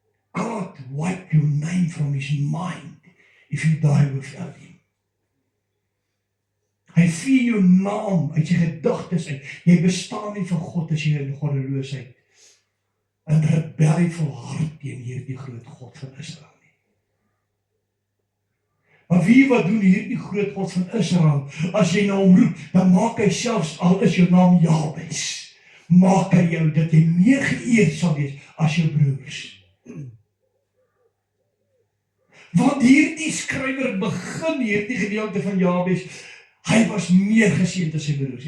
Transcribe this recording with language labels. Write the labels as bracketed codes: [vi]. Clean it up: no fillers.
[en] God wipe your name from his mind if you die without him. [af] Hy vee jou naam uit sy gedagtes uit. Jy bestaan nie vir God as jy in goddeloosheid en rebellie volhard teen hierdie groot God van Israel nie. Maar wie wat doen hierdie groot God van Israel? As jy na hom roep, dan maak hy selfs, al is jou naam Jabes, maak hy jou dat jy meer geëerd sal wees as jou broers. Want hierdie skrywer begin hierdie gedeelte van Jabes, Hy was meer geseënd as sy broers.